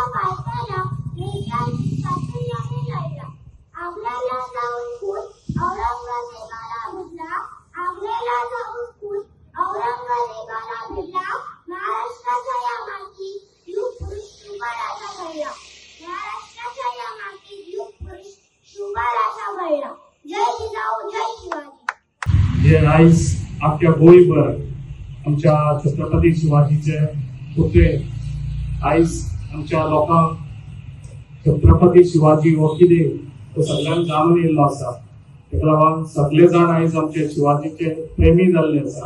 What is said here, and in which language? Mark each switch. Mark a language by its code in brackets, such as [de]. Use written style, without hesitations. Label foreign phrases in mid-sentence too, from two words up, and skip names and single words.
[mr] पायथ्याला मिर्जाशी चातुर्याने लढला आपल्याला जाऊन खून औरंगजेबाला भिडला आपल्याला जाऊन खून औरंगजेबाला भिडला महाराष्ट्राच्या या माती युग पुरुष शुभाराजा घडला महाराष्ट्राच्या या माती युग पुरुष शुभाराजा घडला जय जिजाऊ जय शिवाजी। जे [kok] आयज आपल्या गोंयभर आमच्या छत्रपती शिवाजीचे पुतळे आयज आमच्या लोकांक छत्रपती शिवाजी हो कितें तो सगळ्यांक जाणून येयल्लो आसा। ताका लागून सगळे जाण आयज आमचे शिवाजीचे प्रेमी जाल्ले आसा।